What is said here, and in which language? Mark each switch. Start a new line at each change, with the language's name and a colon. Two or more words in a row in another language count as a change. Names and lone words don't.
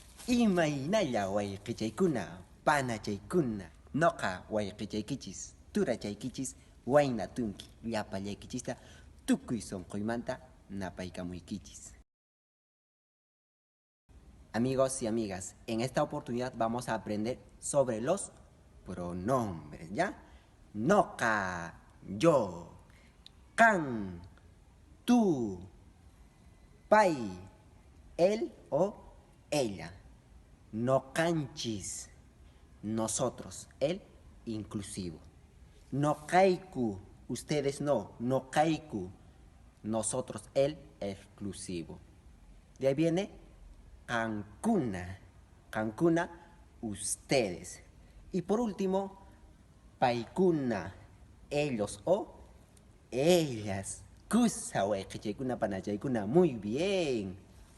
Quechua: Imaynalla wayqichaykuna, panachaykuna, noqa wayqichaykichis, turachaykichis, wayna tunki, llapallaykichista, tukuy sonqoymanta napaykamuykichis.
Spanish: Amigos y amigas, en esta oportunidad vamos a aprender sobre los pronombres, ¿ya?
Quechua: Noqa, yo, kan,
Spanish: tú, pay, él o ella. Noqanchis, nosotros, el inclusivo. Noqayku, ustedes no. Noqayku, nosotros, el exclusivo. De ahí viene qankuna, qankuna, ustedes. Y por último, paykuna, ellos o ellas.
Quechua: Kusa wayqichaykuna panachaykuna,
Spanish: muy bien.